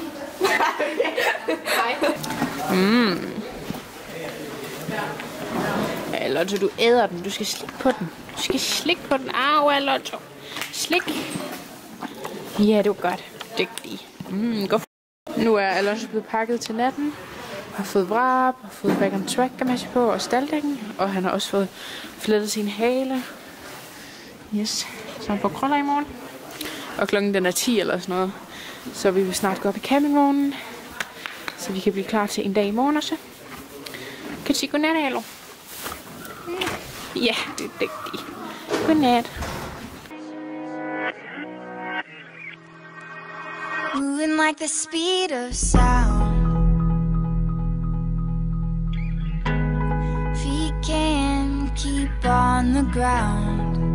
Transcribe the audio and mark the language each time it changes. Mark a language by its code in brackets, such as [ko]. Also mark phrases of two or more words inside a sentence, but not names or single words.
[da] Hej. Alonso, du æder den. Du skal slikke på den. Du skal slikke på den. Au, Alonso. Slik. Ja, det var godt. Dygtig. Nu er Alonso blevet pakket til natten. Har fået vrab, har fået back on track på og staldækken, og han har også fået flettet sin hale. Yes, som får krøller i morgen. Og klokken den er 10 eller sådan noget. Så vi vil snart gå op i campingvognen. Så vi kan blive klar til en dag i morgen også. Kan du sige godnat, Alo? Ja, det er dygtigt. Godnat. [en] Moving like the speed of sound. Feet can't keep on the ground.